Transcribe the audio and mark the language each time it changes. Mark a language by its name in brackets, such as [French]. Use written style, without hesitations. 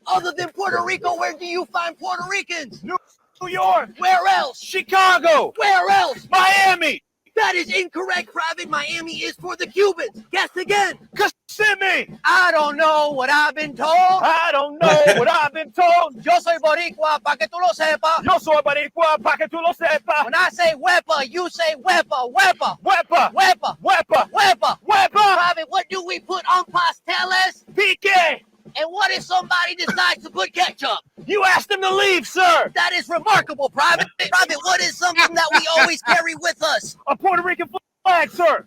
[English] Other than Puerto Rico, where do you find Puerto Ricans? New York. Where else? Chicago. Where else? Miami. That is incorrect, Private. Miami is for the Cubans. Guess again. Kissimmee. I don't know what I've been told. I don't know what I've been told. [Spanish] Yo soy boricua, pa' que tú lo sepas. Yo soy boricua, pa' que tú lo sepas. [English] When I say [Spanish] huepa, [English] you say huepa, huepa. Huepa. Huepa. Huepa. Huepa. Huepa. Private, what do we put on pasteles? [Spanish] Pique. [English] And what if somebody decides to put ketchup? You asked them to leave, sir. That is remarkable, Private. Private, what is something that we always carry with us? A Puerto Rican flag, sir.